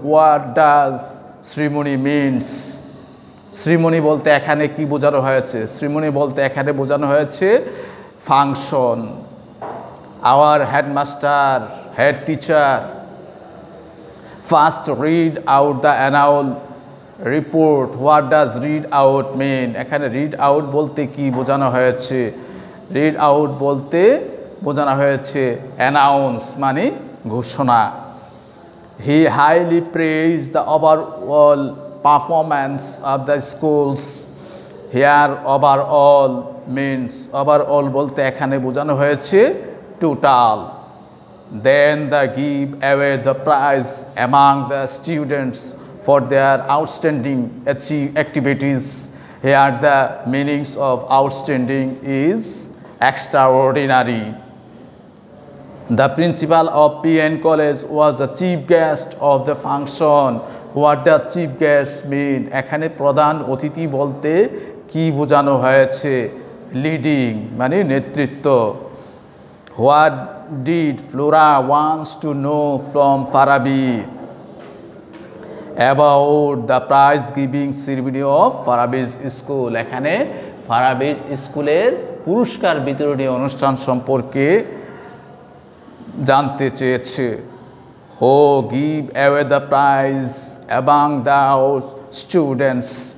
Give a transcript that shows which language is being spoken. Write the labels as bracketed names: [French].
[English] What does ceremony means? [Bangla] শ্রীমণি বলতে এখানে কি বোঝানো হয়েছে? শ্রীমণি বলতে এখানে বোঝানো হয়েছে function. [English] Our headmaster, head teacher, first read out the annual report. What does read out mean? [Bangla] এখানে read out বলতে কি বোঝানো হয়েছে? read out বলতে বোঝানো হয়েছে announce মানে ঘোষণা। [English] He highly praised the overall performance of the schools. Here overall means overall [Bangla] বলতে এখানে বোঝানো হয়েছে [English] total. Then they give away the prize among the students for their outstanding activities. Here the meanings of outstanding is extraordinary. The principal of PN College was the chief guest of the function. What does chief guest mean? [Bangla] এখানে প্রধান অতিথি বলতে কি বোঝানো হয়েছে? Leading মানে নেতৃত্ব। [English] What did Flora wants to know from Farabi about the prize giving ceremony of Farabi's school? [Bangla] এখানে ফারাবির স্কুলের পুরস্কার বিতরণী অনুষ্ঠান সম্পর্কে জানতে চেয়েছে। [English] Who give away the prize among the students?